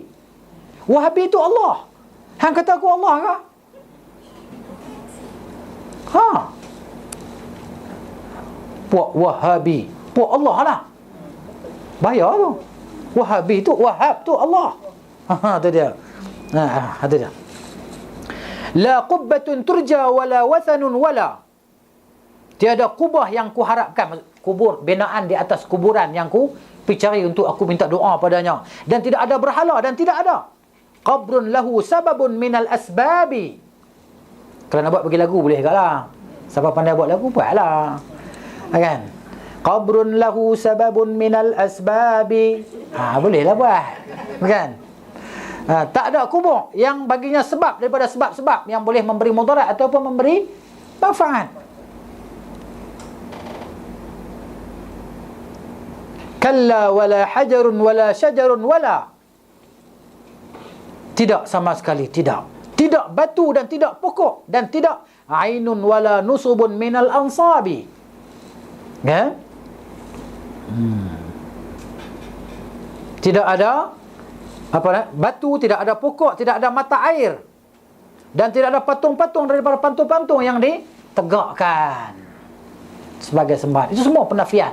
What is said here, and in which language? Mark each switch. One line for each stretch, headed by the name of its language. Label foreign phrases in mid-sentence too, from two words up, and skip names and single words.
Malay: Wahabi tu Allah. Hang kata aku Allah ke? Puak Wahabi, puak Allah lah. Bahaya tu. Wahabi tu, Wahab tu Allah. Tu dia. Itu dia.
Arabic: لا قبة ترجى ولا وثن ولا.
Malay: Tiada kubah yang ku harapkan, kubur, binaan di atas kuburan yang ku pergi cari untuk aku minta doa padanya. Dan tidak ada berhala, dan tidak ada
Arabic: قبر له سبب من الأسباب.
Malay: Kalau nak buat bagi lagu boleh ke lah. Siapa pandai buat lagu, buatlah. Kan?
Arabic: قبر له سبب من الأسباب.
Malay: Bolehlah buat. Kan? Tak ada kubur yang baginya sebab daripada sebab-sebab yang boleh memberi mudarat ataupun memberi manfaat.
Arabic: كلا ولا حجر ولا شجر ولا.
Malay: Tidak sama sekali, tidak. Tidak batu dan tidak pokok dan tidak
Arabic: عين ولا نصب من الأنصاب.
Malay: Ya? Tidak ada batu, tidak ada pokok, tidak ada mata air, dan tidak ada patung-patung daripada patung-patung yang ditegakkan sebagai sembahan. Itu semua penafian.